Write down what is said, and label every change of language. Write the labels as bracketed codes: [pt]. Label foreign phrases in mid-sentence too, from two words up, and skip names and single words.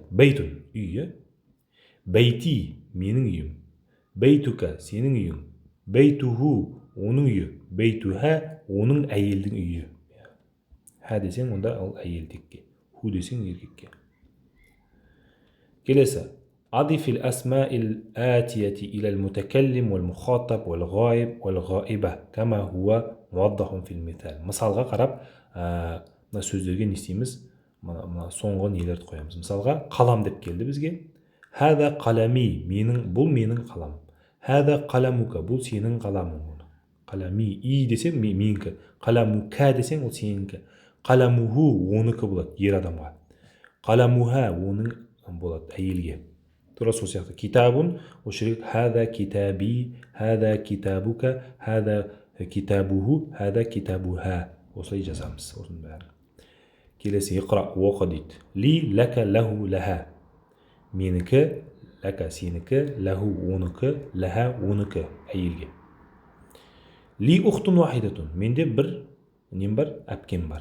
[kk] Бейтун, үй. Бейти, менің үйім. Бейтука, сенің үйің. Бейтуху, оның үйі. Бейтуха, оның әйелдің үйі. Ха десең, онда ол әйелдікке. Ху десең, еркекке. Келесі. [ar] أضف الأسماء الآتية إلى المتكلم والمخاطب والغائب والغائبة كما هو موضح في المثال. [kk] Мысалға қарап, мына сөздерге не істейміз? Соңғы нелерді қоямыз. Мысалға, қалам деп келді бізге. [ar] هذا قلمي, [kk] бұл менің қалам. [ar] هذا قلمك, [kk] бұл сенің қаламың. Қалами, и десең, менікі. Қаламука десең, ол сеніңкі. Қаламуху, оныкі болады, ер адамға. Қаламуха, оның болады, әйелге. Тура сол сияқты. [ar] Китабун, осы هذا كتابي، هذا كتابك، هذا كتابه، هذا كتابها. [kk] Осылай жазамыз. Осының бәрі. Келесі иқра, оқы дейді. [ar] لي، لك، له، لها. [kk] Менікі, ләка, сенікі, ләху, оныкі, ләха, оныкі, әйелге. [ar] لي أخت واحدة. [kk] Менде бір, нем бар? Әпкем бар.